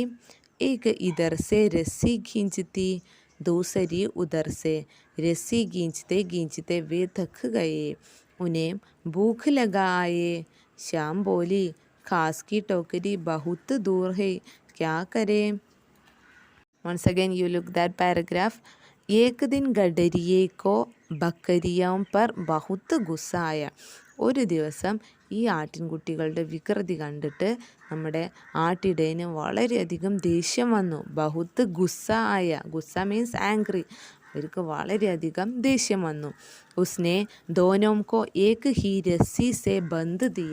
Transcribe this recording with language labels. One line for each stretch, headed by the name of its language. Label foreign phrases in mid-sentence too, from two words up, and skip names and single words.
Hindi: एक इधर से रस्सी खींचती, दूसरी उधर से. रस्सी खींचते खींचते वे थक गए. उन्हें भूख लगा आए. श्याम बोली, घास की टोकरी बहुत दूर है, क्या करें?
English: Once again you look that paragraph.
Hindi: एक दिन गडरिये को बकरियों पर बहुत गुस्सा आया.
Malayalam: ഒരു ദിവസം ഈ ആട്ടിൻകുട്ടികളുടെ വികൃതി കണ്ടിട്ട് നമ്മുടെ ആട്ടിടയന് വളരെയധികം ദേഷ്യം വന്നു.
Hindi: बहुत गुस्सा आया.
Malayalam: ഗുസ്സ
English: means angry.
Malayalam: അവർക്ക് വളരെയധികം ദേഷ്യം വന്നു.
Hindi: उसने दोनों को एक ही रस्सी से बांध दिया.